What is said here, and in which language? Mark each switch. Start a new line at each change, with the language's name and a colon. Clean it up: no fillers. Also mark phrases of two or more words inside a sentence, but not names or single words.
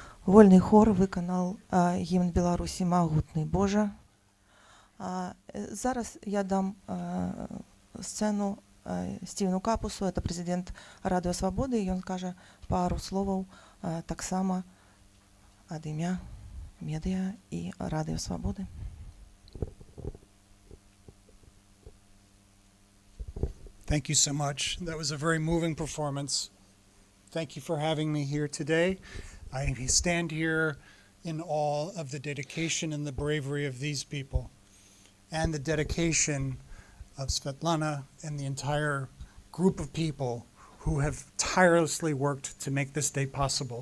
Belarusian: Вольный хор выканал гімн Беларусі «Магутны Божа». Зараз я дам сцену Стівену Капусу,
Russian: это президент
Belarusian: Радыё Свабоды, і ён скажа пару словаў таксама ад імя медыа і Радыё Свабоды.
English: Thank you so much. That was a very moving performance. Thank you for having me here today. I stand here in awe of the dedication and the bravery of these people, and the dedication of Svetlana and the entire group of people who have tirelessly worked to make this day possible.